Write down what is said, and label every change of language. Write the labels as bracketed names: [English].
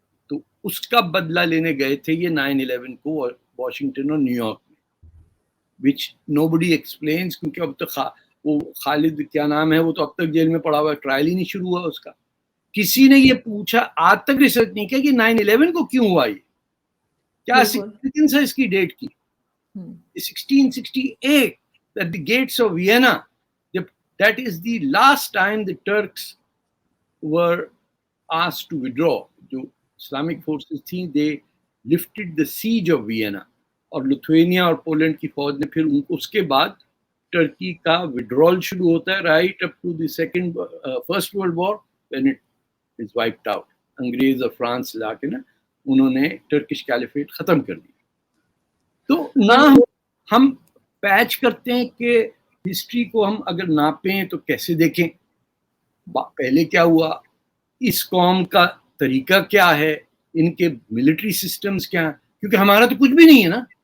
[Urdu] تو اس کا بدلہ لینے گئے تھے یہ 9/11 کو واشنگٹن اور نیو یارک میں, [English] which nobody explains, [Urdu] کیونکہ اب تک وہ خالد کیا نام ہے, وہ تو اب تک جیل میں پڑا ہوا ہے, ٹرائل ہی نہیں شروع ہوا اس کا. کسی نے یہ پوچھا, آج تک ریسرچ نہیں کیا کہ 9/11 کو کیوں ہوا, یہ کیا سگنیفیکنس ہے اس کی ڈیٹ کی. [English] 1668 at the gates of Vienna, that is the last time the Turks were asked to withdraw. جو Islamic forces تھیں, they lifted the siege of Vienna, [Urdu] اور لتھوینیا اور پولینڈ کی فوج نے پھر اس کے بعد ٹرکی کا withdrawal شروع ہوتا ہے [English] right up to the first world war when it is wiped out. [Urdu] انگریز اور فرانس لا کے نا انہوں نے ٹرکش کیلیفیٹ ختم کر دیا. تو نہ ہم پیچ کرتے ہیں کہ ہسٹری کو ہم اگر ناپیں تو کیسے دیکھیں, پہلے کیا ہوا, اس قوم کا طریقہ کیا ہے, ان کے ملٹری سسٹمز کیا ہیں, کیونکہ ہمارا تو کچھ بھی نہیں ہے نا.